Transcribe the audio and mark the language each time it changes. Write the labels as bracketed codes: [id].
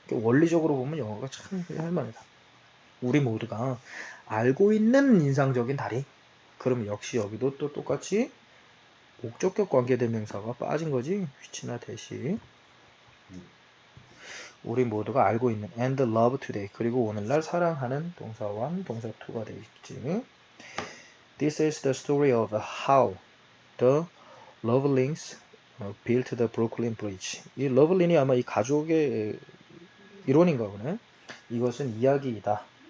[ko] 원리적으로 보면 영어가 참 할만하다. 우리 모두가 알고 있는 인상적인 다리. 그럼 역시 여기도 또 똑같이 목적격 관계대명사가 빠진 거지. which나 대시. 우리 모두가 알고 있는 [en] and love today. [ko] 그리고 오늘날 사랑하는 동사 1, 동사 2가 되어 있지. [en] This is the story of how the Lovelings built the Brooklyn Bridge. [ko] 이 러블린이 아마 이 가족의 이론인가 보네. 이것은 이야기이다.